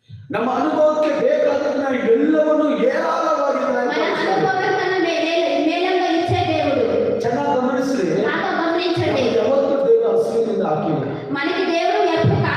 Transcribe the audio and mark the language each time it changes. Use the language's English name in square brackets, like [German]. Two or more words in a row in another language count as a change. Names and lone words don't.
[Kannada] ನಮ್ಮ ಅನುಭವಕ್ಕೆ ಬೇಕಾದನ್ನ ಎಲ್ಲವನ್ನು ಹೇರಳವಾಗಿ [Telugu] మన అనుభవం కన్నా మేలంగా ఇచ్చే దేవుడు. [Kannada] ಚೆನ್ನಾಗಿ ಗಮನಿಸ್ರಿ. [Telugu] బాగా గమనించండి. [Kannada] ಯಾವತ್ತೂ ದೇವರು ಹಸುವಿನಿಂದ ಹಾಕಿಲ್ಲ. [Telugu] మనకి దేవుడు